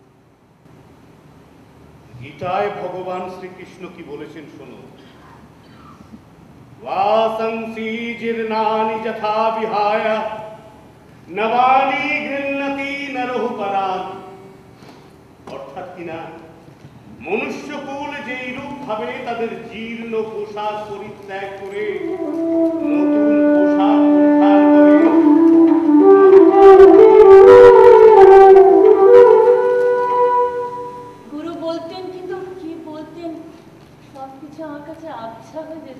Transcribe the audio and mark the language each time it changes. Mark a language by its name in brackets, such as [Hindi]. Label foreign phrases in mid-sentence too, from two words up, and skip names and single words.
[Bangla] গীতায় ভগবান শ্রীকৃষ্ণ কি বলেছেন শোনো। [Sanskrit] वासंसी जीर्णानि यथा विहाय नवानि गृह्णति नरः परान्। [Bangla] অর্থাৎ কিনা মনুষ্যকুল যেই রূপ ভাবে তাদের জীর্ণ পোশাক পরিত্যাগ করে নতুন পোশাক পরিধান করে গুরু বলতেন, কিন্তু কি বলতেন সবকিছু আমার কাছে আবছা হয়ে যেত।